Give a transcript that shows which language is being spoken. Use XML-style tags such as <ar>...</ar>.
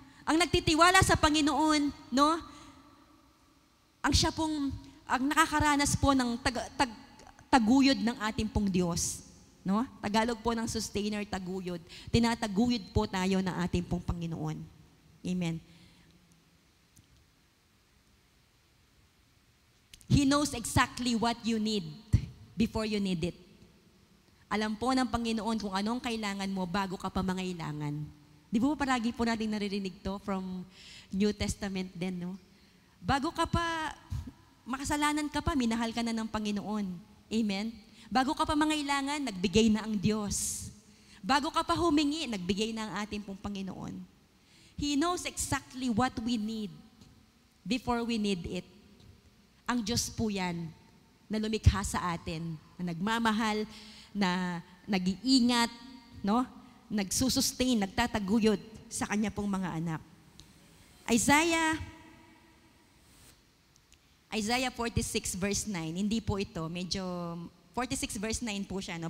<tl>Ang nagtitiwala sa Panginoon, no? Ang nakakaranas po ng taguyod ng ating pong Diyos. No? Tagalog po ng sustainer, taguyod. Tinataguyod po tayo ng ating pong Panginoon. Amen.</tl> <en>He knows exactly what you need before you need it.</en> <tl>Alam po ng Panginoon kung anong kailangan mo bago ka pa mangailangan. Di ba paragi po natin naririnig to from New Testament din, no? Bago ka pa, makasalanan ka pa, minahal ka na ng Panginoon. Amen? Bago ka pa mangailangan, nagbigay na ang Diyos. Bago ka pa humingi, nagbigay na ang ating pong Panginoon.</tl> <en>He knows exactly what we need before we need it.</en> <tl>Ang Diyos po yan na lumikha sa atin, na nagmamahal, na nag-iingat, no? Nagsusustain, nagtataguyod sa kanya pong mga anak. Isaiah 46 verse 9, hindi po ito, medyo 46 verse 9 po siya, no?</tl>